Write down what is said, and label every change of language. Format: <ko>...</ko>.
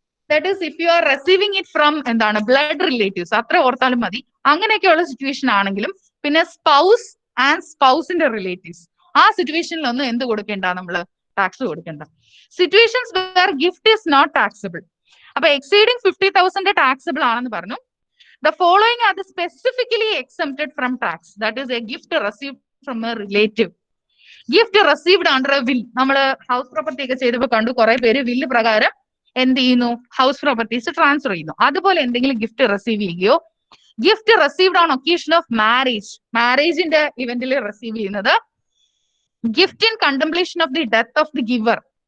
<en>that is if you are receiving it from എന്താണ് blood relatives,</en> <ml>അത്ര ഓർത്താലും മതി. അങ്ങനെയൊക്കെയുള്ള സിറ്റുവേഷൻ ആണെങ്കിലും, പിന്നെ സ്പൗസ് ആൻഡ് സ്പൗസിന്റെ റിലേറ്റീവ്സ്, ആ സിറ്റുവേഷനിലൊന്നും എന്ത് കൊടുക്കേണ്ട, നമ്മള് ടാക്സ് കൊടുക്കേണ്ട.</ml> <en>Situations where gift is not taxable.</en> <ml>അപ്പൊ എക്സീഡിംഗ് 50,000 ടാക്സബിൾ ആണെന്ന് പറഞ്ഞു.</ml> <en>The following are the specifically exempted from tax. That is a gift received from a relative. Gift received under a will.</en> <ml>നമ്മള് house property ഒക്കെ ചെയ്തപ്പോൾ കണ്ടു കുറെ പേര് വില്ല് പ്രകാരം എന്ത് ചെയ്യുന്നു, ഹൗസ് പ്രോപ്പർട്ടീസ് ട്രാൻസ്ഫർ ചെയ്യുന്നു. അതുപോലെ എന്തെങ്കിലും ഗിഫ്റ്റ് റിസീവ് ചെയ്യുകയോ,</ml> <en>gift received on occasion of marriage,</en> <ml>മാരേജിന്റെ ഇവന്റിൽ receive ചെയ്യുന്നത്,</ml> <en>Gift in contemplation of the death of the giver.</en>